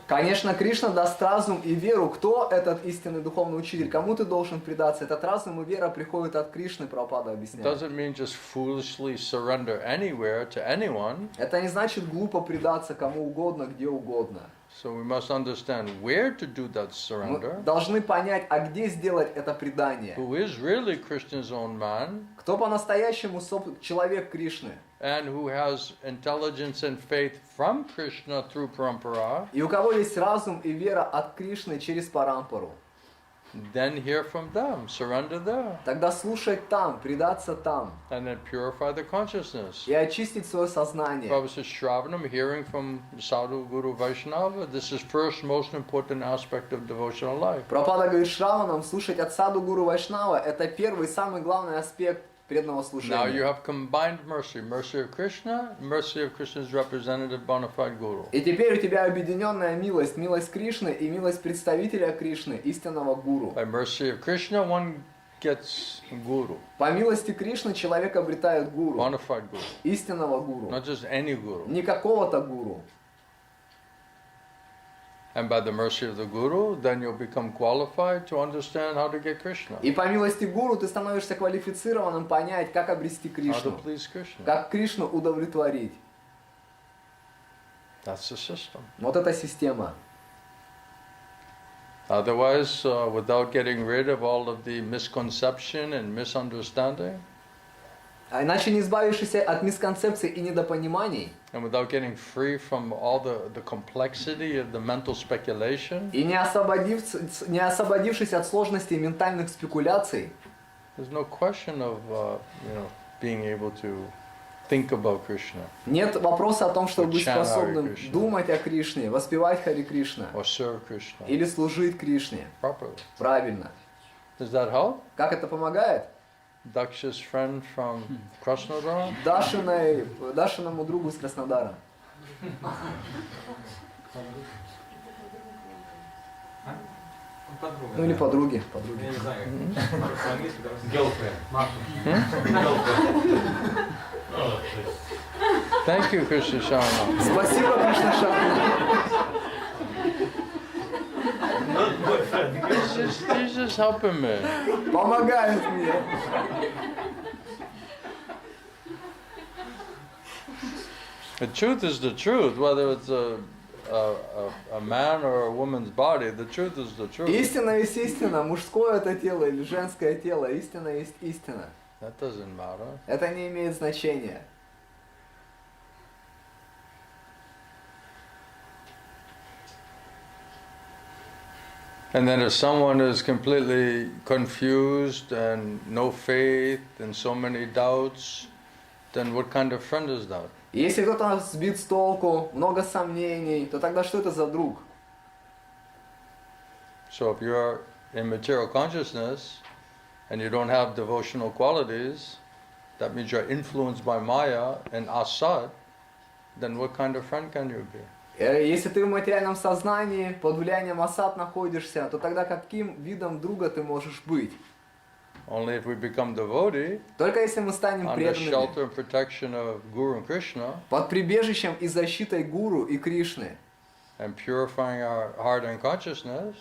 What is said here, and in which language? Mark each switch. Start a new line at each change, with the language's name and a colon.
Russian: Конечно, Кришна даст разум и веру. Кто этот истинный духовный учитель? Кому ты должен предаться? Этот разум и вера приходят от Кришны, Прабхупада
English: It
Russian: объясняет.
English: doesn't mean just foolishly surrender anywhere to anyone.
Russian: Это не значит глупо предаться кому угодно, где угодно.
English: So we must understand where to do that
Russian: Мы
English: surrender.
Russian: должны понять, а где сделать это предание.
English: Who is really Krishna's own man
Russian: Кто по-настоящему человек Кришны?
English: and who has intelligence and faith from Krishna through parampara.
Russian: И у кого есть разум и вера от Кришны через парампару.
English: Then hear from them, surrender there,
Russian: Тогда слушать там, предаться там.
English: and then purify the consciousness.
Russian: И очистить свое сознание.
English: Prabhupada says, Shravanam, hearing from Sadhu, Guru, Vaishnava, this is first most important aspect of devotional life.
Russian: Прабхупада говорит Шраванам, слушать от саду Гуру Вайшнава, это первый, самый главный аспект преданного
English: Now you
Russian: служения.
English: have combined mercy, mercy of Krishna's representative bona fide Guru.
Russian: И теперь у тебя объединенная милость, милость Кришны и милость представителя Кришны, истинного гуру.
English: By mercy of Krishna, one gets Guru,
Russian: По милости Кришны человек обретает гуру,
English: bona fide Guru,
Russian: истинного гуру,
English: not just any Guru.
Russian: не какого-то гуру.
English: And by the mercy of the Guru, then you'll become qualified to understand how to get Krishna,
Russian: И по милости гуру ты становишься квалифицированным понять, как обрести
English: how to
Russian: Кришну,
English: please Krishna.
Russian: как Кришну удовлетворить.
English: That's the system.
Russian: Вот эта система.
English: Otherwise, without getting rid of all of the misconception and misunderstanding,
Russian: А иначе не избавившись от мисконцепций и недопониманий,
English: and without getting free from all the complexity of the mental speculation,
Russian: и не освободившись от сложностей ментальных спекуляций,
English: there's no question of being able to think about Krishna
Russian: нет вопроса о том, чтобы быть
English: Chant Hare
Russian: способным
English: Krishna.
Russian: думать о Кришне, воспевать Хари Кришна
English: or serve Krishna
Russian: или служить Кришне
English: properly.
Russian: правильно.
English: Does that help?
Russian: Как это помогает?
English: Daksha's friend from Krasnodar,
Russian: Дашиному другу из Краснодара. Подруга. Ну или да. подруги, Я подруги. не знаю, как по-английски,
English: girlfriend. Thank you, Krishna Sharma.
Russian: Спасибо, Кришна Шахна.
English: He's just helping me.
Russian: Помогает мне.
English: The truth is the truth, whether it's a man or a woman's body, the truth is the truth.
Russian: Истина есть истина. Мужское это тело или женское тело. Истина есть истина.
English: That doesn't matter.
Russian: Это не имеет значения.
English: And then if someone is completely confused and no faith and so many doubts, then what kind of friend is that?
Russian: Если кто-то сбит с толку, много сомнений, то тогда что это за друг?
English: So if you're in material consciousness and you don't have devotional qualities, that means you're influenced by Maya and Asad, then what kind of friend can you be?
Russian: Если ты в материальном сознании, под влиянием асад находишься, то тогда каким видом друга ты можешь быть?
English: Only if we become devotee,
Russian: Только если мы станем
English: under
Russian: преданными,
English: shelter and protection of Guru and Krishna,
Russian: под прибежищем и защитой Гуру и Кришны,
English: and purifying our heart and consciousness,